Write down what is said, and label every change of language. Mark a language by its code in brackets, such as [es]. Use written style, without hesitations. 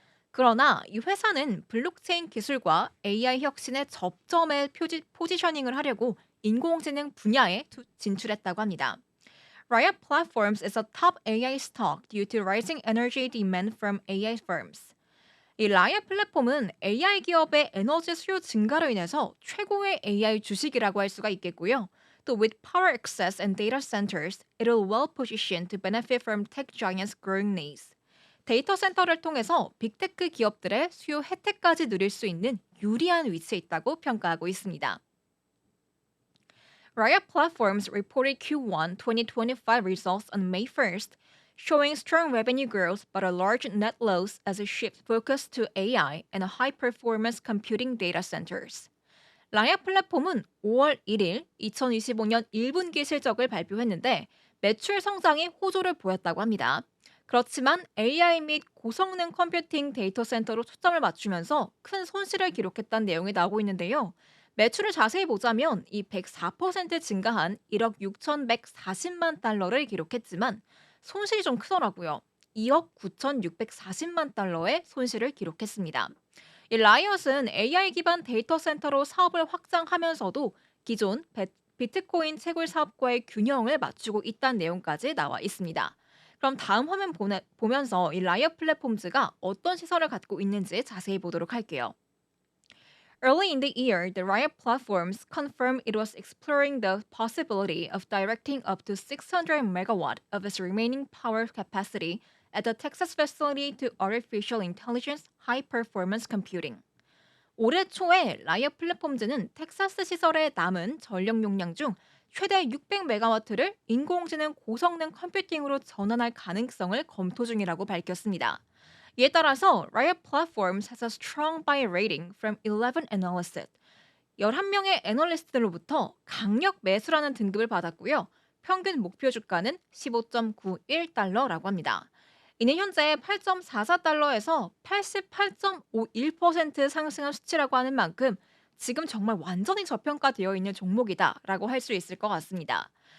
[ko] 그러나 이 회사는 블록체인 기술과 AI 혁신의 접점에 포지셔닝을 하려고 인공지능 분야에 진출했다고 합니다. [en] Riot Platforms is a top AI stock due to rising energy demand from AI firms. [ko] 이 라이엇 플랫폼은 AI 기업의 에너지 수요 증가로 인해서 최고의 AI 주식이라고 할 수가 있겠고요. [en] 또 with power access and data centers, it is well positioned to benefit from tech giants' growing needs. [ko] 데이터 센터를 통해서 빅테크 기업들의 수요 혜택까지 누릴 수 있는 유리한 위치에 있다고 평가하고 있습니다. [en] Riot Platforms reported Q1 2025 results on May 1st, showing strong revenue growth but a large net loss as it shifts focus to AI and high-performance computing data centers. [ko] 라이엇 플랫폼은 5월 1일 2025년 1분기 실적을 발표했는데 매출 성장이 호조를 보였다고 합니다. 그렇지만 AI 및 고성능 컴퓨팅 데이터 센터로 초점을 맞추면서 큰 손실을 기록했다는 내용이 나오고 있는데요. 매출을 자세히 보자면 이 104% 증가한 1억 6,140만 달러를 기록했지만 손실이 좀 크더라고요. 2억 9,640만 달러의 손실을 기록했습니다. 이 라이엇은 AI 기반 데이터 센터로 사업을 확장하면서도 기존 비트코인 채굴 사업과의 균형을 맞추고 있다는 내용까지 나와 있습니다. 그럼 다음 화면 보면서 이 라이엇 플랫폼즈가 어떤 시설을 갖고 있는지 자세히 보도록 할게요. [en] Early in the year, the Riot Platforms confirmed it was exploring the possibility of directing up to 600 megawatt of its remaining power capacity at the Texas facility to artificial intelligence high-performance computing. [ko] 올해 초에 라이엇 플랫폼즈는 텍사스 시설의 남은 전력 용량 중 최대 600메가와트를 인공지능 고성능 컴퓨팅으로 전환할 가능성을 검토 중이라고 밝혔습니다. 이에 따라서 [en] Riot Platforms has a strong buy rating from 11 analysts. [ko] 11명의 애널리스트들로부터 강력 매수라는 등급을 받았고요. 평균 목표 주가는 15.91달러라고 합니다. 이는 현재 8.44달러에서 88.51% 상승한 수치라고 하는 만큼 지금 정말 완전히 저평가되어 있는 종목이다라고 할 수 있을 것 같습니다.